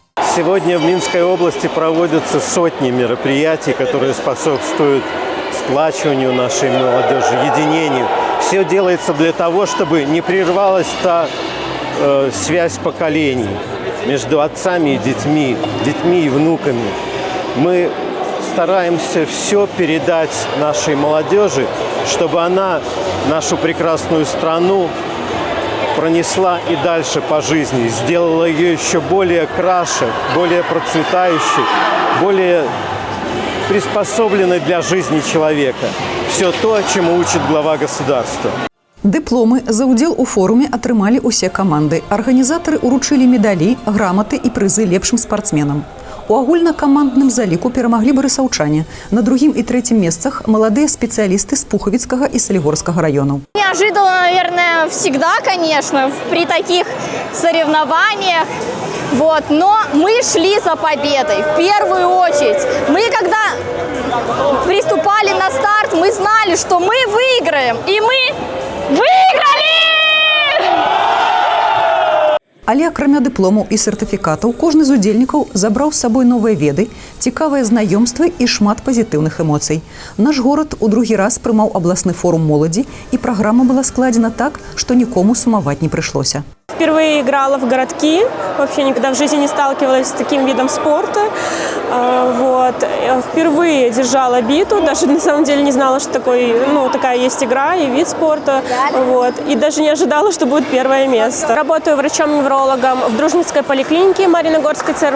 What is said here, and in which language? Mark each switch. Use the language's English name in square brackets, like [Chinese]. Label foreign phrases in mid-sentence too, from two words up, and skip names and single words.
[Russian] Сегодня в Минской области проводятся сотни мероприятий, которые способствуют сплачиванию нашей молодежи, единению. Все делается для того, чтобы не прервалась та связь поколений между отцами и детьми и внуками. Мы стараемся все передать нашей молодежи, чтобы она нашу прекрасную страну пронесла и дальше по жизни, сделала ее еще более краше, более процветающей, более приспособленной для жизни человека. Все то, чему учит глава государства. [Belarusian] Дыпломы за ўдзел у форуме атрымалі ўсе каманды. Арганізатары ўручылі медалі, граматы і прызы лепшым спартсменам. У агульнакамандным заліку перамаглі барысаўчане. На другім і трэцім месцах маладыя спецыялісты з Пухавіцкага і Салігорскага раёнаў. [Russian] Неожиданно, наверное, всегда, конечно, при таких соревнованиях. Но мы шли за победой в первую очередь. Мы, когда приступали на старт, мы знали, что мы выиграем. И мы выиграли! [Belarusian] Але акрамя дыпломаў і сертыфікатаў, кожны з удзельнікаў забраў з сабой новыя веды, цікавыя знаёмствы і шмат пазітыўных эмоцый. Наш горад у другі раз прымаў абласны форум моладзі, і праграма была складзена так, што нікому сумаваць не прыйшлося. [Russian] Впервые играла в городки, вообще никогда в жизни не сталкивалась с таким видом спорта. Впервые держала биту, даже на самом деле не знала, что такая есть игра и вид спорта. И даже не ожидала, что будет первое место. Работаю врачом-неврологом в Дружницкой поликлинике Марьиногорской ЦРБ.